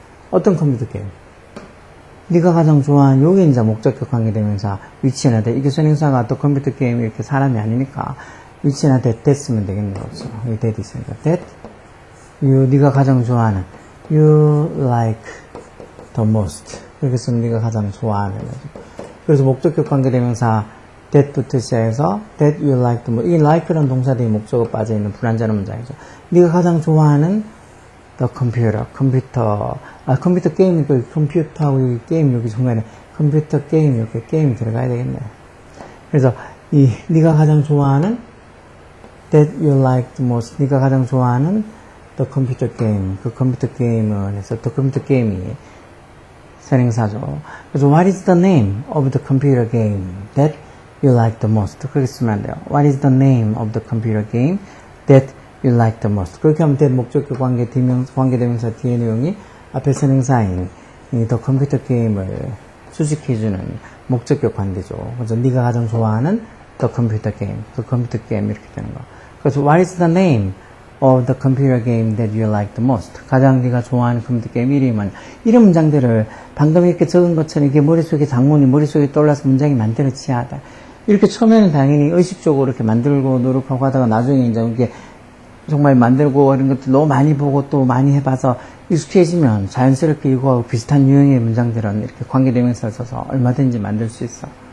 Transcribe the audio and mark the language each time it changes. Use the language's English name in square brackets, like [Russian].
[Korean] 어떤 컴퓨터 게임 네가 가장 좋아하는 요게 이제 목적격 관계되면서 위치나 돼 이게 선행사가 또 컴퓨터 게임 이렇게 사람이 아니니까 위치나 that 쓰면 되겠네요. 그렇죠? 여기 that 있으니까 that 네가 가장 좋아하는 [English] you like the most [Korean] 그렇게 쓰면 네가 가장 좋아하는 거죠. 그래서 목적격 관계대명사 [English] that [Korean] 부터 시작해서 [English] that you like the most. [Korean] 이 like라는 동사들이 목적어 빠져있는 불완전한 문장이죠. 네가 가장 좋아하는 the computer, 컴퓨터 게임, 컴퓨터하고 이 게임 여기 중간에 컴퓨터 게임, 이렇게 게임이 들어가야 되겠네. 그래서 네가 가장 좋아하는 [English] that you like the most, [Korean] 네가 가장 좋아하는 [English] the computer game, [Korean] 그 컴퓨터 게임을 해서 the computer game이 선행사죠. 그래서 [English] what is the name of the computer game that you like the most? [Korean] 그렇게 쓰면 안 돼요. [English] What is the name of the computer game that you like the most? [Korean] 그렇게 하면 that 목적격 관계대명사 뒤에 내용이 앞에 선행사인 [English] the computer game [Korean] 을 수식해주는 목적격 관계죠. 그래서 네가 가장 좋아하는 [English] the computer game, the computer game [Korean] 이렇게 되는 거. 그래서 [English] what is the name of the computer game that you like the most? [Korean] 가장 네가 좋아하는 컴퓨터 게임 이름은 이런 문장들을 방금 이렇게 적은 것처럼 이게 머릿속에 장문이 머릿속에 떠올라서 문장이 만들어지야 하다. 이렇게 처음에는 당연히 의식적으로 이렇게 만들고 노력하고 하다가 나중에 이제 이게 정말 만들고 이런 것들 너무 많이 보고 또 많이 해봐서 익숙해지면 자연스럽게 이거하고 비슷한 유형의 문장들은 이렇게 관계대명사를 써서 얼마든지 만들 수 있어.